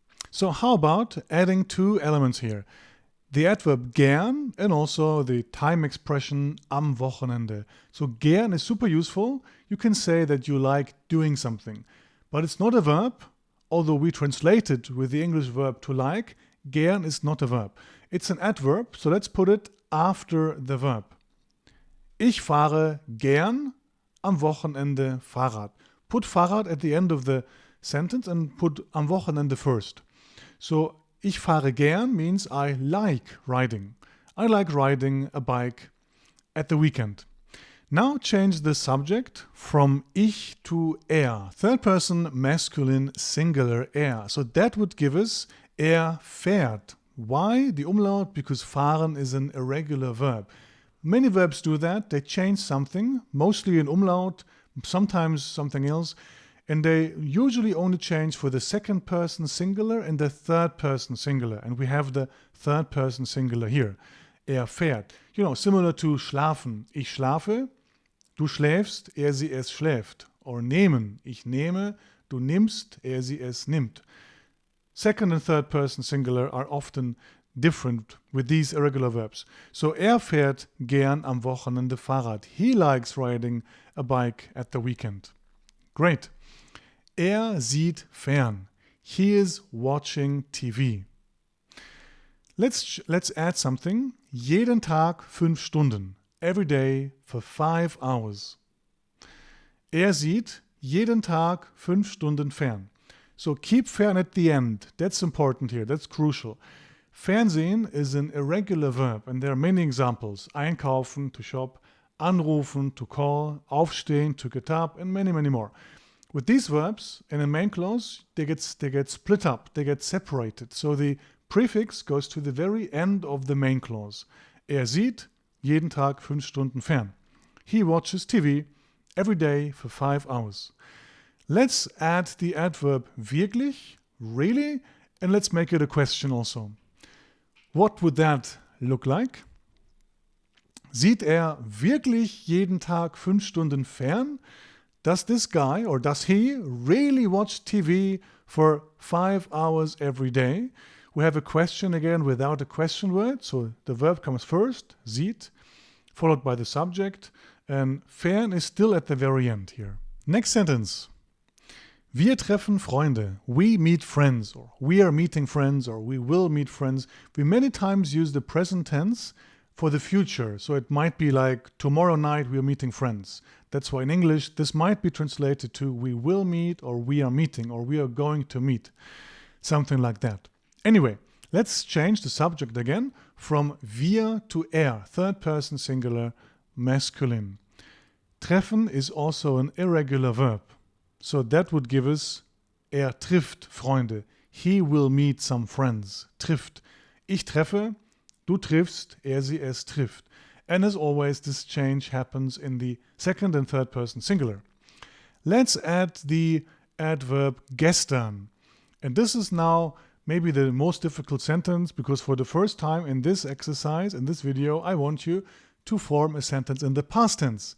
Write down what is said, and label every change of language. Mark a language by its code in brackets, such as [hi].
[en] So how about adding two elements here? The adverb gern and also the time expression [de] am Wochenende. [en] So gern is super useful. You can say that you like doing something, but it's not a verb. Although we translate it with the English verb to like, gern is not a verb. It's an adverb, so let's put it after the verb. [de] Ich fahre gern am Wochenende Fahrrad. [en] Put Fahrrad at the end of the sentence and put am Wochenende first. So [de] ich fahre gern [en] means I like riding. I like riding a bike at the weekend. Now change the subject from ich to er. Third person masculine singular er. So that would give us [de] er fährt. [en] Why the umlaut? Because fahren is an irregular verb. Many verbs do that. They change something, mostly an umlaut, sometimes something else. and they usually only change for the second person singular and the third person singular. And we have the third person singular here. [de] Er fährt. [en] You know, similar to schlafen. [de] Ich schlafe, du schläfst, er sie es schläft. Or nehmen. Ich nehme, du nimmst, er sie es nimmt. [en] Second and third person singular are often different with these irregular verbs. [de] So er fährt gern am Wochenende Fahrrad. [en] He likes riding a bike at the weekend. Great. [de] Er sieht fern. [en] He is watching TV. Let's add something. [de] Jeden Tag 5 Stunden. [en] Every day for 5 hours. [de] Er sieht jeden Tag 5 Stunden fern. [en] So keep fern at the end. That's important here. That's crucial. Fernsehen is an irregular verb, and there are many examples. Einkaufen, to shop, anrufen, to call, aufstehen, to get up, and many, many more. With these verbs, in a main clause, they get split up, they get separated. So the prefix goes to the very end of the main clause. [de] Er sieht jeden Tag 5 Stunden fern. [en] He watches TV every day for 5 hours. Let's add the adverb wirklich, really, and let's make it a question also. What would that look like? [de] Sieht er wirklich jeden Tag 5 Stunden fern? [en] Does this guy or does he really watch TV for 5 hours every day? We have a question again without a question word. So the verb comes first, sieht, followed by the subject, and fern is still at the very end here. Next sentence. [de] Wir treffen Freunde. [en] We meet friends, or we are meeting friends, or we will meet friends. We many times use the present tense for the future. So it might be like tomorrow night we are meeting friends. That's why in English this might be translated to we will meet, or we are meeting, or we are going to meet. Something like that. Anyway, let's change the subject again from wir to er, third person singular, masculine. Treffen is also an irregular verb. So that would give us [de] er trifft Freunde. [en] He will meet some friends. [de] Trifft. Ich treffe, du triffst, er sie es trifft. [en] And as always, this change happens in the second and third person singular. Let's add the adverb gestern. And this is now maybe the most difficult sentence, because for the first time in this exercise, in this video, I want you to form a sentence in the past tense.